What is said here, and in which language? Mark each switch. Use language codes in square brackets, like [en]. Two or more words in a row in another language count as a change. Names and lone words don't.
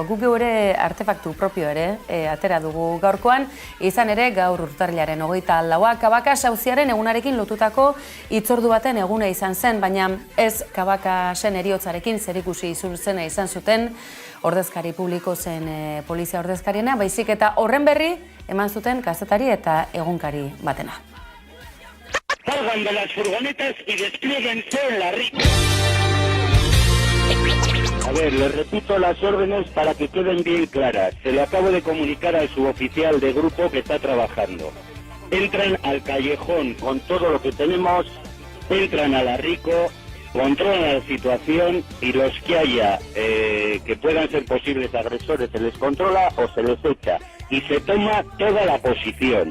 [eu] Guk ere artefaktu propio ere atera dugu gaurkoan, izan ere gaur urtarrilaren 24 Kabakax auziaren egunarekin lotutako hitzordu baten eguna izan zen, baina ez Kabakaxen heriotzarekin zerikusi zena izan zuten, ordezkari publiko zen polizia ordezkariena, baizik eta horren berri eman zuten kazetari eta egunkari batena. [es] Salgan de las furgonetas y desplieguense en la RIC. A ver, les repito las órdenes para que queden bien claras. Se lo acabo de comunicar al suboficial de grupo que está trabajando. Entran al callejón con todo lo que tenemos, entran a la RICO, controlan la situación y los que haya que puedan ser posibles agresores se les controla o se les echa y se toma toda la posición.